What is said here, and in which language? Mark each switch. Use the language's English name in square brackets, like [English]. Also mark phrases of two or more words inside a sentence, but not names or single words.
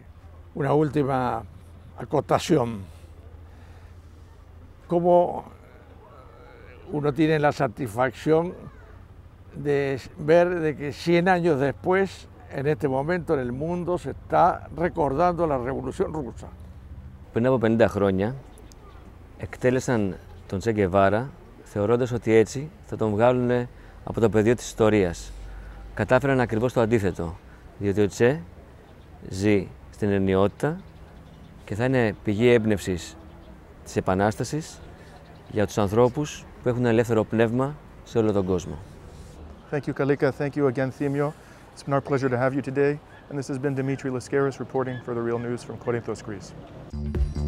[Spanish] Una última acotación. Como uno tiene la satisfacción de ver de que 100 años después en este momento en el mundo se está recordando la Revolución Rusa. [Greek] Πριν από 50 χρόνια εκτέλεσαν τον Τσε Γκεβάρα θεωρώντας ότι έτσι θα τον βγάλουν από το πεδίο της ιστορίας. Κατάφεραν ακριβώς το αντίθετο, διότι ο Τσε ζει στην αιωνιότητα και θα είναι πηγή έμπνευσης της Επανάστασης για τους ανθρώπους που έχουν ελεύθερο πνεύμα σε όλο τον κόσμο. [English] Thank you, Kalika. Thank you again, Themio. It's been our pleasure to have you today. And this has been Dimitri Lascaris reporting for The Real News from Corinthos, Greece.